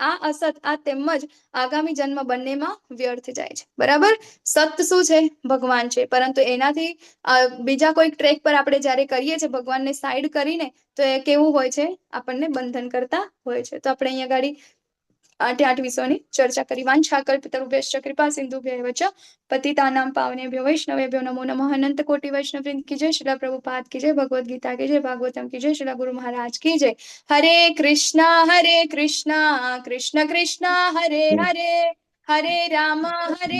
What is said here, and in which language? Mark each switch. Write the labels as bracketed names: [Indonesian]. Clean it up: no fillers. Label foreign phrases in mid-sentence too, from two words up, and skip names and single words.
[Gujarati] આ અસત, આ તેમજ આગામી જન્મ બંનેમાં વ્યર્થ જાય છે. બરાબર. સત શું છે? ભગવાન છે. પરંતુ એનાથી બીજા કોઈક ટ્રેક પર આપણે જ્યારે કરીએ છીએ ભગવાનને સાઈડ કરીને, તો એ કેવું હોય છે? આપણને બંધન કરતા હોય છે. તો આપણે અહીંયા ગાડી 8 વિષયોની ચર્ચા કરી. [Sanskrit] वांछाकल्पितरुभ्यश्च कृपा सिंधुभ्यैव च पतितानां पावनेभ्यो वैष्णवेभ्यो नमो नमः. [Gujarati] અનંત કોટિ વૈષ્ણવવૃંદ કી જય. શ્રીલ પ્રભુપાદ કી જય. ભગવદ ગીતા કી જય. ભાગવતમ કી જય. શ્રીલ ગુરુ મહારાજ કી જય. હરે કૃષ્ણ, કૃષ્ણ કૃષ્ણ, હરે હરે, હરે રામ, હરે